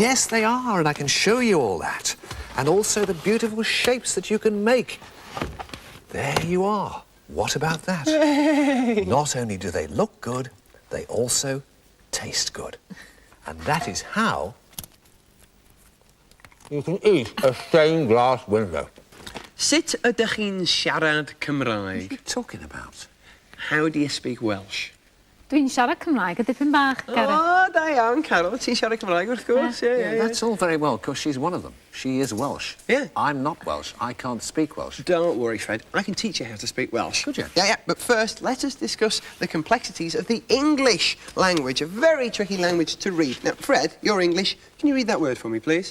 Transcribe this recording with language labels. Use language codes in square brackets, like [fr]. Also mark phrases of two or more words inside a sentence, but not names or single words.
[en] Yes, they are, and I can show you all that. And also the beautiful shapes that you can make. There you are. What about that? Not only do they look good, they also taste good. And that is how you can eat a stained glass window. [cy] Sut ydych chi'n siarad [en] What are you [cy] Cymraeg? [en] talking about? How do you speak Welsh? [cy] Dwi'n siarad Cymraeg a dipyn bach, Gareth. Oh, da iawn, Carol. Ti'n siarad Cymraeg, wrth gwrs. Yeah. [en] That's all very well, because she's one of them. She is Welsh. Yeah. I'm not Welsh. I can't speak Welsh. Don't worry, Fred. I can teach you how to speak Welsh. Could you? Yeah. But first, let us discuss the complexities of the English language, a very tricky language to read. Now, Fred, you're English. Can you read that word for me, please?